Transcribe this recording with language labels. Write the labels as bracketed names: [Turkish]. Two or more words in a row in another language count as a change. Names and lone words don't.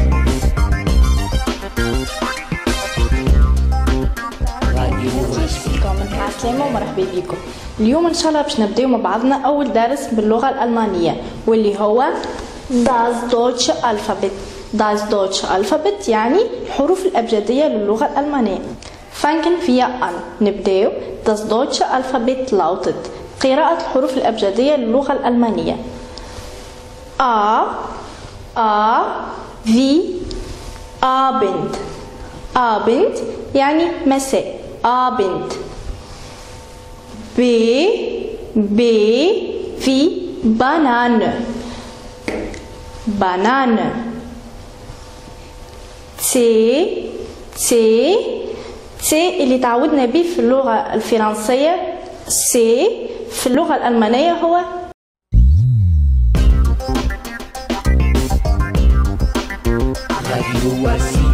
[Arabic] السلام ومرحبا بكم. اليوم ان شاء الله باش نبداو مع بعضنا اول درس باللغه الالمانيه واللي هو [German] Das Deutsche Alphabet. Das Deutsche Alphabet [Arabic] يعني الحروف الابجديه للغه الالمانيه. [German] Fangen wir an. نبداو. Das Deutsche Alphabet lautet. [Arabic] قراءة الحروف الابجديه للغه الالمانيه. [German] A wie Abend. [Arabic] Abend يعني مساء. [German] Abend. B wie Banane. Banane. [Arabic] C اللي تعودنا به في اللغة الفرنسية. C في اللغة الألمانية هو راديو